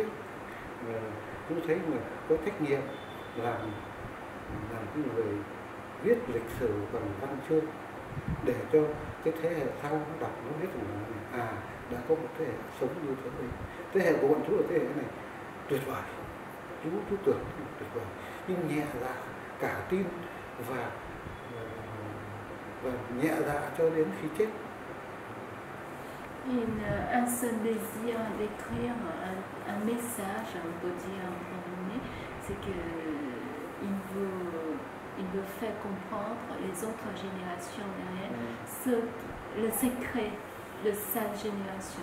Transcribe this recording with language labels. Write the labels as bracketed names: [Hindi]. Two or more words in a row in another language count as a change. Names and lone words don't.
[Vietnamese] Chú thấy mà có trách nhiệm làm cái người viết lịch sử bằng văn chương để cho cái thế hệ sau nó đọc nó biết rằng đã có một thế hệ sống như thế này. Thế hệ của bọn chú là thế hệ này tuyệt vời, chú tưởng tuyệt vời, nhưng nhẹ dạ cả tin và nhẹ dạ cho đến khi chết. [French] Un seul désir d'écrire un message, on peut dire en résumé, c'est qu'il veut faire comprendre les autres générations derrière le secret de sa génération.